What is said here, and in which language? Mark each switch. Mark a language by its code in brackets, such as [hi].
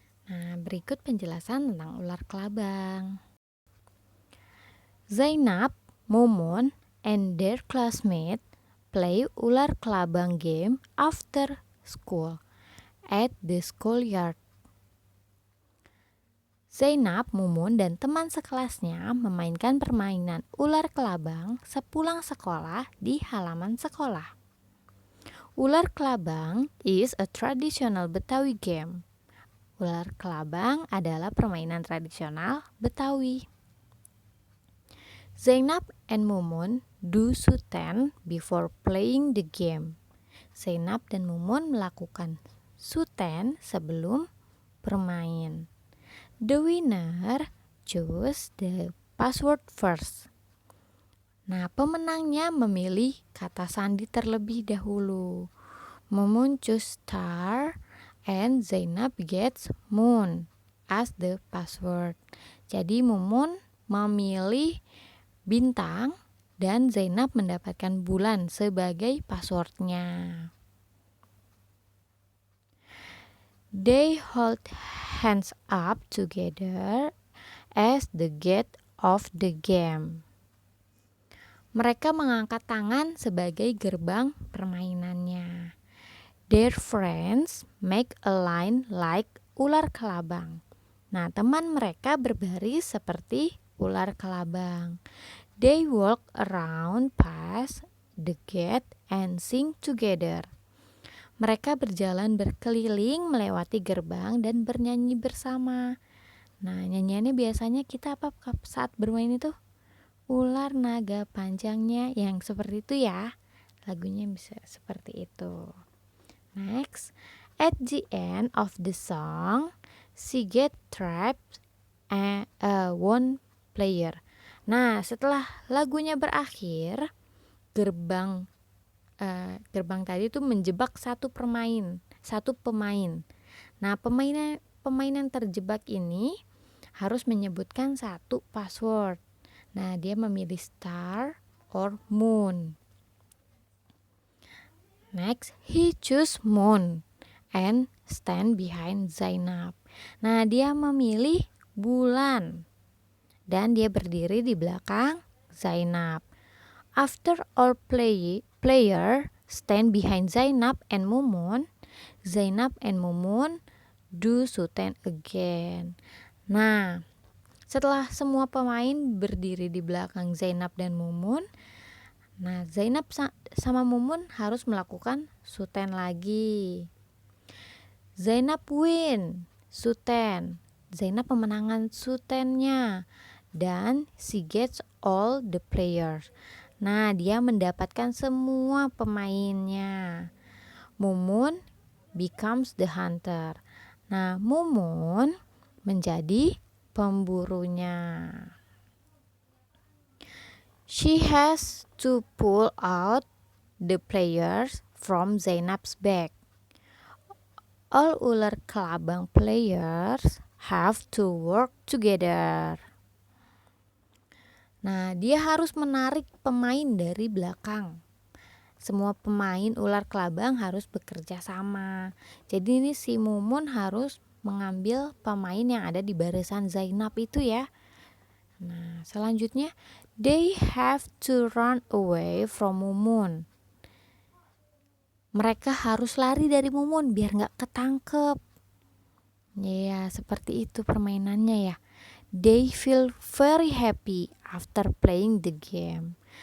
[id] Nah, berikut penjelasan tentang ular kelabang. [en] Zainab, Mumun, and their classmate play ular kelabang game after school at the schoolyard. [id] Zainab, Mumun, dan teman sekelasnya memainkan permainan ular kelabang sepulang sekolah di halaman sekolah. [en] Ular kelabang is a traditional Betawi game. [id] Ular kelabang adalah permainan tradisional Betawi. [en] Zainab and Mumun do suten before playing the game. [id] Zainab dan Mumun melakukan suten sebelum bermain. [en] The winner choose the password first. [id] Nah, pemenangnya memilih kata sandi terlebih dahulu. [en] Mumun choose star and Zainab gets moon as the password. [id] Jadi Mumun memilih bintang dan Zainab mendapatkan bulan sebagai passwordnya. [en] They hold hands up together as the gate of the game. [id] Mereka mengangkat tangan sebagai gerbang permainannya. [en] Their friends make a line like ular kelabang. [id] Nah, teman mereka berbaris seperti ular kelabang. [en] They walk around past the gate and sing together. [id] Mereka berjalan berkeliling melewati gerbang dan bernyanyi bersama. Nah, nyanyiannya biasanya kita apa saat bermain itu? Ular naga panjangnya yang seperti itu ya. Lagunya bisa seperti itu. [en] Next, at the end of the song, she get trapped and one player. [id] Nah, setelah lagunya berakhir, gerbang tadi itu menjebak satu pemain. Nah, pemainan terjebak ini harus menyebutkan satu password. Nah, dia memilih [en] star or moon. Next, he choose moon and stand behind Zainab. [id] Nah, dia memilih bulan dan dia berdiri di belakang Zainab. [en] After all player stand behind Zainab and Mumun, Zainab and Mumun do suten again. [id] Nah, setelah semua pemain berdiri di belakang Zainab dan Mumun, nah Zainab sama Mumun harus melakukan suten lagi. [en] Zainab win, suten. [id] Zainab memenangkan sutennya dan [en] she gets all the players. [id] Nah, dia mendapatkan semua pemainnya. [en] Mumun becomes the hunter. [id] Nah, Mumun menjadi pemburunya. [en] She has to pull out the players from Zainab's bag. All ular kelabang players have to work together. [id] Nah, dia harus menarik pemain dari belakang. Semua pemain ular kelabang harus bekerja sama. Jadi ini si Mumun harus mengambil pemain yang ada di barisan Zainab itu ya. Nah, selanjutnya [en] they have to run away from Mumun. [id] Mereka harus lari dari Mumun biar gak ketangkep. Ya, seperti itu permainannya ya. [en] They feel very happy after playing the game.